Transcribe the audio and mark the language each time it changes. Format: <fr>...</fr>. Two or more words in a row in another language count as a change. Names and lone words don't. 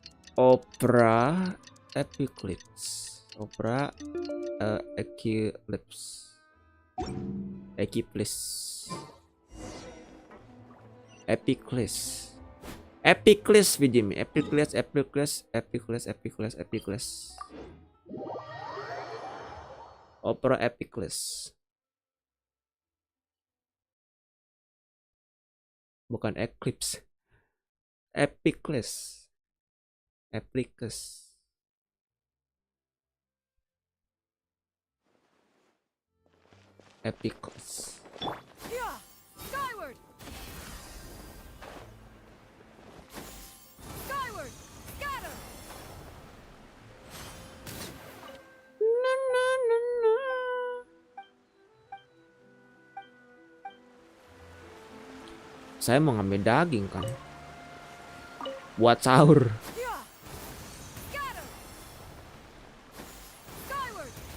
<en>Opera Eclipse. Opera Eclipse. Eclipse. Epiclist. Epiclist Jimmy. Epiclist. Opera Epiclist.</en> <id>Bukan Eclipse.</id> <en>Epiclist. Epiclist. Epiclist. Yeah! Skyward! Skyward! Scatter!</en> <id>Saya mau ngambil daging kan, buat sahur.</id> <en>Yeah! Scatter! Skyward!</en>